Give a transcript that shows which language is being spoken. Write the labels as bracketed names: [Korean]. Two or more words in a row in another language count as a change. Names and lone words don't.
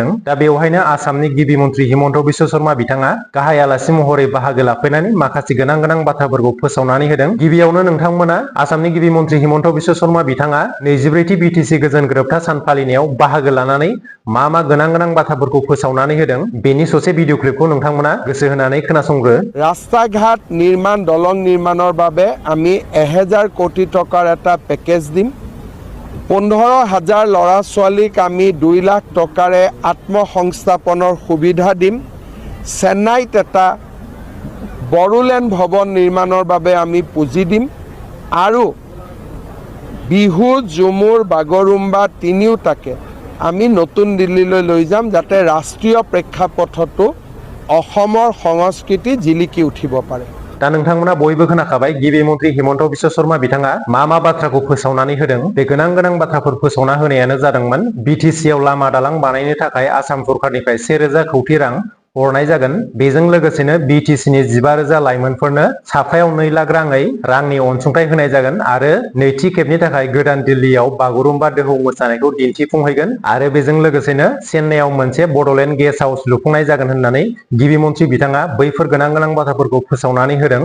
[Bodo] दा बेवहायनो आसामनि गिबि मन्त्रि हिमन्त बिश्व शर्मा बिथाङा गाहाय आलासि महरै बाहागो लाफैनानै माखासे गोनां बाथ्राफोरखौ फोसावनानै होदों। गिबियावनो नोंथांमोना आसामनि गिबि मन्त्रि हिमन्त बिश्व शर्मा बिथाङा 24थि बिटिसि गोजोन गोरोबथा सान फालिनायाव बाहागो लानानै मा गोनां बाथ्राफोरखौ फोसावनानै होदों बेनि ससे भिडिअ क्लिपखौ नोंथांमोना गोसो होनानै खोनासंग्रो। [Assamese] ৰাস্তা ঘাট নিৰ্মাণ দলং निर्माणৰ বাবে আমি 1000 কোটি টকাৰ এটা পেকেজ দিম। 15,000 ল'ৰা ছোৱালীক আমি 2 লাখ টকাৰে আত্মসংস্থাপনৰ সুবিধা দিম। চেন্নাইত এটা বড়োলেণ্ড ভৱন নিৰ্মাণৰ বাবে আমি পুঁজি দিম আৰু বিহু ঝুমুৰ বাগৰুম্বা তিনিওটাকে আমি নতুন দিল্লীলৈ লৈ যাম, যাতে ৰাষ্ট্ৰীয় প্ৰেক্ষাপটতো অসমৰ সংস্কৃতি জিলিকি উঠিব পাৰে। [Bodo] दा नोंथांमोना बयबो खोनाखाबाय गिबि मन्त्रि हिमन्त बिश्व शर्मा बिथाङा मा बाथ्राखौ फोसावनानै होदों। बे गोनां बाथ्राफोर फोसावना होनायानो जादोंमोन बिटिसिआव लामा दालां बानायनो थाखाय आसाम सरकारनिफ्राय 1000 कौटि रां हरनाय जागोन। बेजों लोगोसेनो बिटिसिनि 15,000 लाइमोनफोरनो साफायाव 2 लाख रांनि अनसुंथाइ होनाय जागोन आरो नैथि खेबनि थाखाय गोदान दिल्लीयाव बागुरुम्बा दोहौ मोसानायखौ दिन्थिफुंहैगोन आरो बेजों लोगोसेनो चेन्नाइयाव मोनसे बडलेण्ड गेस्ट हाउस लुफुंनाय जागोन होननानै गिबि मन्त्रि बिथाङा बैफोर गोनां बाथ्राफोरखौ फोसावनानै होदों।